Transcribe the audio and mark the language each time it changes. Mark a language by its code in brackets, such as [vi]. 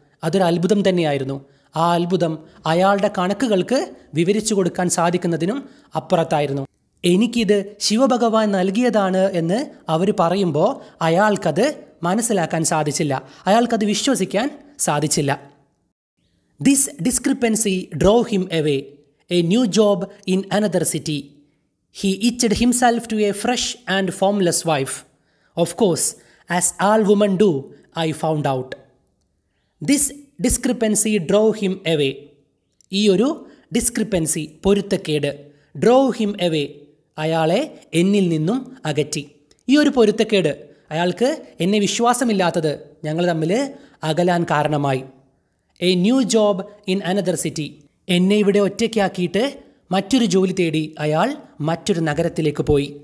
[ml] അതൊരു അത്ഭുതം തന്നെയായിരുന്നു. ആ അത്ഭുതം അയാളുടെ കണക്കുകൾക്ക് വിവരിച്ചു കൊടുക്കാൻ സാധിക്കുന്നതിനും അപ്പുറത്തായിരുന്നു. എനിക്കിത് ശിവഭഗവാൻ നൽകിയതാണ് എന്ന് അവർ പറയുമ്പോൾ അയാൾക്കത് മനസ്സിലാക്കാൻ സാധിച്ചില്ല, അയാൾക്കത് വിശ്വസിക്കാൻ സാധിച്ചില്ല. [en] This discrepancy drove him away, a new job in another city. He hitched himself to a fresh and formless wife. Of course, as all women do, I found out. This discrepancy drove him away. [ml] ഈ ഒരു discrepancy, പൊരുത്തക്കേട്, [en] drove him away, [ml] അയാളെ എന്നിൽ നിന്നും അകറ്റി. ഈ ഒരു പൊരുത്തക്കേട്, അയാൾക്ക് എന്നെ വിശ്വാസമില്ലാത്തത് ഞങ്ങൾ തമ്മിൽ അകലാൻ കാരണമായി. [en] a new job in another city, [ml] എന്നെ ഇവിടെ ഒറ്റയ്ക്കാക്കിയിട്ട് മറ്റൊരു ജോലി തേടി അയാൾ മറ്റൊരു നഗരത്തിലേക്ക് പോയി.